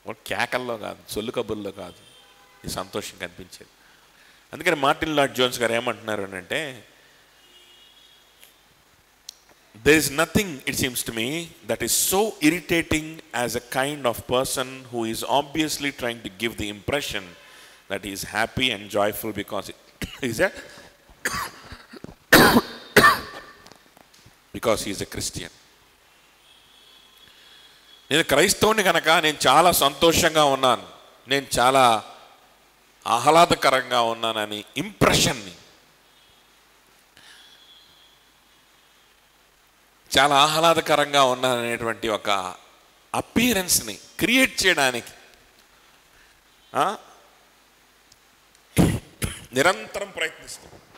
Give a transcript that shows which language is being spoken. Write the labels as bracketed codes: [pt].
[te] కేకల్లో కాదు, సొల్లు కబుర్లో కాదు ఈ సంతోషం కనిపించేది. అందుకని మార్టిన్ లార్డ్ జోన్స్ గారు ఏమంటున్నారు అంటే, [en] there is nothing, it seems to me, that is so irritating as a kind of person who is obviously trying to give the impression that he is happy and joyful because he is a Christian. [te] నేను క్రైస్తవుని కనుక నేను చాలా సంతోషంగా ఉన్నాను, నేను చాలా ఆహ్లాదకరంగా ఉన్నానని ఇంప్రెషన్ని, చాలా ఆహ్లాదకరంగా ఉన్నాననేటువంటి ఒక అపీరెన్స్ని క్రియేట్ చేయడానికి నిరంతరం ప్రయత్నిస్తాం.